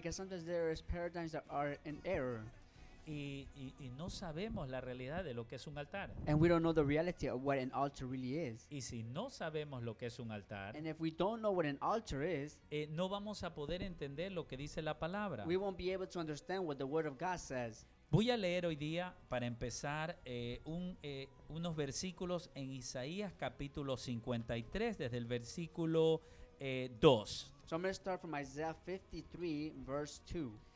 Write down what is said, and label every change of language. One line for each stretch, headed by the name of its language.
English: Because sometimes there is paradigms that are in error.
Spanish: Y no sabemos la realidad de lo que es un altar.
English: And we don't know the reality of what an altar really is.
Spanish: Y si no sabemos lo que es un altar,
English: And if we don't know what an altar is,
Spanish: no vamos a poder entender lo que dice la palabra.
English: we won't be able to understand what the Word of God says.
Spanish: Voy a leer hoy día, para empezar, unos versículos en Isaías capítulo 53, desde el versículo 2.
English: So I'm going to start from Isaiah 53, verse 2.